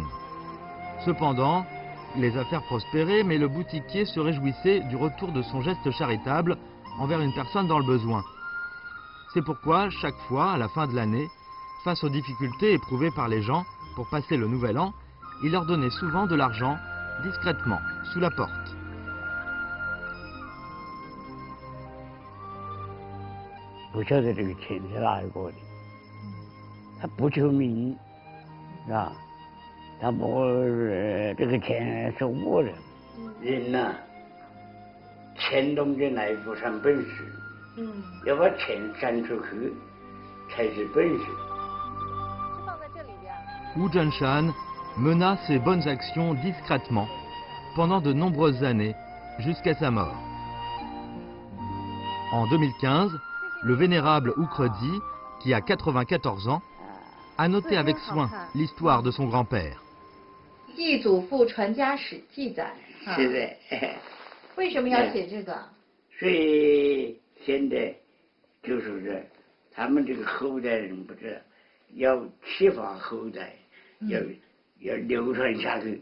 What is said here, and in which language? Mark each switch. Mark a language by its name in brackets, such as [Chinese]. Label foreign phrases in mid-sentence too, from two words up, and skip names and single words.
[French] Cependant, les affaires prospéraient, mais le boutiquier se réjouissait du retour de son geste charitable envers une personne dans le besoin. C'est pourquoi, chaque fois, à la fin de l'année, face aux difficultés éprouvées par les gens pour passer le nouvel an, il leur donnait souvent de l'argent discrètement, sous la porte. [Chinese] 不晓得这个钱是哪一个的，他不求名，是吧？他不这个钱是我的，人呐，钱中间来不算本事，要把钱散出去才是本事。 [French] Wu Zhenshan mena ses bonnes actions discrètement pendant de nombreuses années, jusqu'à sa mort. En 2015, le vénérable Oukredi, qui a 94 ans, a noté avec soin l'histoire de son grand-père. [Chinese] 继祖父传家史记载。是的。为什么要写这个？所以现在就是说，他们这个后代人不是要启发后代，要流传下去。